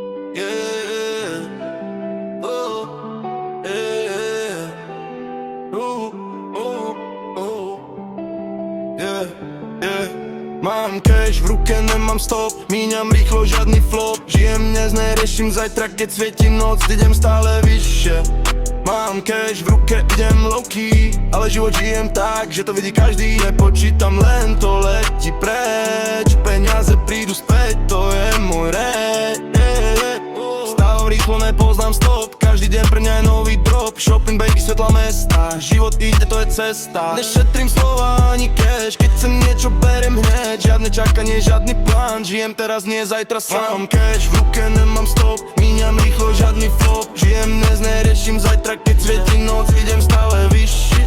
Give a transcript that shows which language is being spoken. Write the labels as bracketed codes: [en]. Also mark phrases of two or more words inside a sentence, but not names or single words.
[en] Yeah, oh, yeah, yeah, yeah. [sk] Mám cash, v ruke nemám stop, míňam rýchlo, žiadny flop. Žijem dnes, neriešim zajtra, keď svieti noc, idem stále vyššie. Mám cash, v ruke idem low-key, ale život žijem tak, že to vidí každý. Nepočítam, len to letí preč, peniaze prídu späť, to je môj reč. Stávam rýchlo, nepoznám stop, každý deň pre mňa je nový drop. [en] Shopping, baby, [sk] svetla mesta, život ide, to je cesta. Nešetrím slova ani cash, keď chcem niečo berem hneď. Žiadne čakanie, žiadny plán, žijem teraz, nie zajtra sám. Mám cash, v ruke nemám stop, míňam rýchlo, žiadny flop. Žijem dnes, neriešim zajtra, keď svieti noc, idem stále vyšší.